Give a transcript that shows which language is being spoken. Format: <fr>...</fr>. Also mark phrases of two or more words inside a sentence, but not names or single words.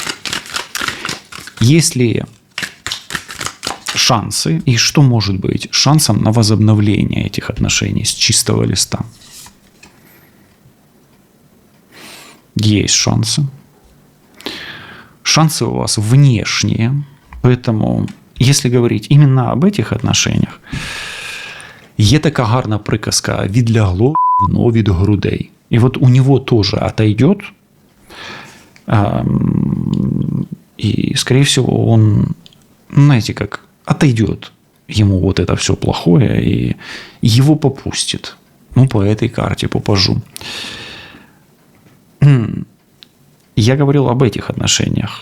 <ru>Если шансы, и что может быть шансом на возобновление этих отношений с чистого листа? Есть шансы. Шансы у вас внешние, поэтому, если говорить именно об этих отношениях,</ru> <uk>є така гарна приказка «від лягло, но від грудей».</uk> <ru>И вот у него тоже отойдет, и, скорее всего, он, знаете, как отойдет ему вот это все плохое, и его попустит. Ну, по этой карте, по пажу. Я говорил об этих отношениях.</ru>